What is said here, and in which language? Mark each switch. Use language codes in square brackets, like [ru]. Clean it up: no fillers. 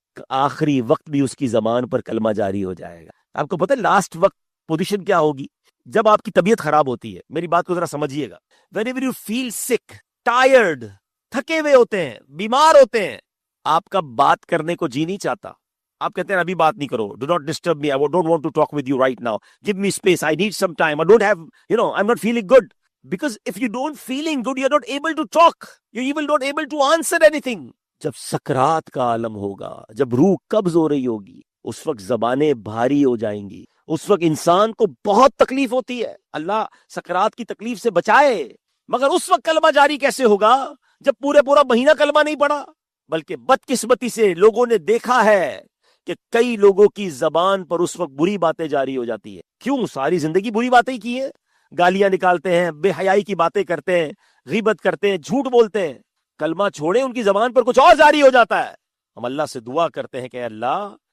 [ur] آخری وقت بھی اس کی زبان پر کلمہ جاری ہو جائے گا۔ آپ کو پتہ ہے لاسٹ وقت پوزیشن کیا ہوگی؟ جب آپ کی طبیعت خراب ہوتی ہے، میری بات کو ذرا سمجھیے گا، [en] whenever you feel sick, tired، [ur] تھکے ہوئے ہوتے ہیں، بیمار ہوتے ہیں، آپ کا بات کرنے کو جی نہیں چاہتا، آپ کہتے ہیں ابھی بات نہیں کرو، [en] do not disturb me, I don't want to talk with you right now, give me space, I need some time, I don't have, I'm not feeling good. Because if you don't feeling good, you're not able to talk, you're even not able to answer anything. [ur] جب سکرات کا عالم ہوگا، جب روح قبض ہو رہی ہوگی، اس وقت زبانیں بھاری ہو جائیں گی، اس وقت انسان کو بہت تکلیف ہوتی ہے، اللہ سکرات کی تکلیف سے بچائے۔ مگر اس وقت کلمہ جاری کیسے ہوگا جب پورا مہینہ کلمہ نہیں پڑا؟ بلکہ بدقسمتی سے لوگوں نے دیکھا ہے کہ کئی لوگوں کی زبان پر اس وقت بری باتیں جاری ہو جاتی ہے۔ کیوں؟ ساری زندگی بری باتیں ہی کی ہیں، گالیاں نکالتے ہیں، بے حیائی کی باتیں کرتے ہیں، غیبت کرتے ہیں، جھوٹ بولتے ہیں، کلمہ چھوڑیں ان کی زبان پر کچھ اور جاری ہو جاتا ہے۔ ہم اللہ سے دعا کرتے ہیں کہ اللہ